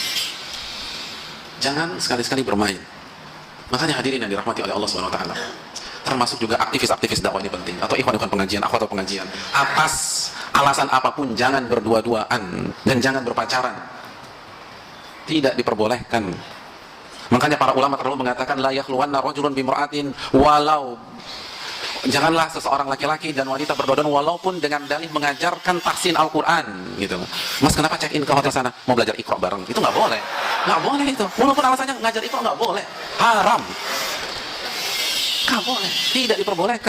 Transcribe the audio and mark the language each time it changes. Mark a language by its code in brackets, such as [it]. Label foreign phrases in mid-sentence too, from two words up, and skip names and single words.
[id] Jangan sekali-sekali bermain. Makanya hadirin yang dirahmati oleh Allah [ar] Subhanahu wa taala, [id] termasuk juga aktivis-aktivis dakwah ini penting, atau ikhwan-ikhwan pengajian, akhwat pengajian, atas alasan apapun jangan berdua-duaan dan jangan berpacaran. Tidak diperbolehkan. Makanya para ulama terlalu mengatakan [ar] la yakhluwanna rajulun bimra'atin, [id] walau janganlah seseorang laki-laki dan wanita berdua-duaan walaupun dengan dalih mengajarkan tahsin Al-Quran gitu. Mas, kenapa check in ke hotel sana? Mau belajar Iqra bareng. Itu nggak boleh. Nggak boleh itu. Walaupun alasannya ngajar Iqra, nggak boleh. Haram. Nggak boleh. Tidak diperbolehkan.